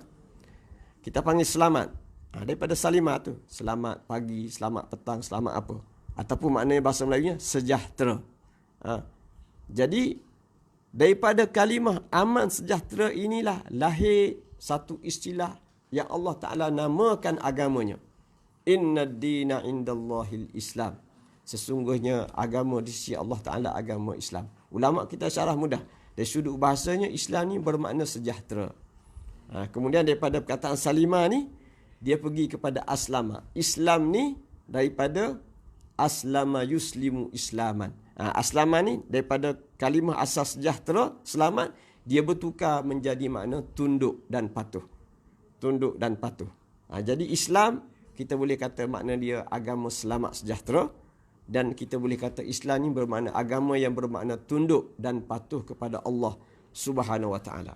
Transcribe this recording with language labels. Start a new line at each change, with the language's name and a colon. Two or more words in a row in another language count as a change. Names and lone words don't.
Malay: Kita panggil selamat. Daripada salima tu. Selamat pagi, selamat petang, selamat apa. Ataupun maknanya bahasa Melayunya sejahtera. Jadi, daripada kalimah aman sejahtera inilah lahir satu istilah yang Allah Ta'ala namakan agamanya.
Arabic: إن الدين عند الله الإسلام.
Malay: Sesungguhnya agama di sisi Allah Ta'ala agama Islam. Ulama kita syarah mudah. Dari sudut bahasanya, Islam ni bermakna sejahtera. Kemudian daripada perkataan salima ni, dia pergi kepada aslama. Islam ni daripada
Arabic: أسلم يسلم إسلاما.
Malay: Aslama ni daripada kalimah asal sejahtera, selamat, dia bertukar menjadi makna tunduk dan patuh. Tunduk dan patuh. Jadi Islam, kita boleh kata makna dia agama selamat sejahtera. Dan kita boleh kata Islam ni bermakna agama yang bermakna tunduk dan patuh kepada
Arabic: الله سبحانه وتعالى.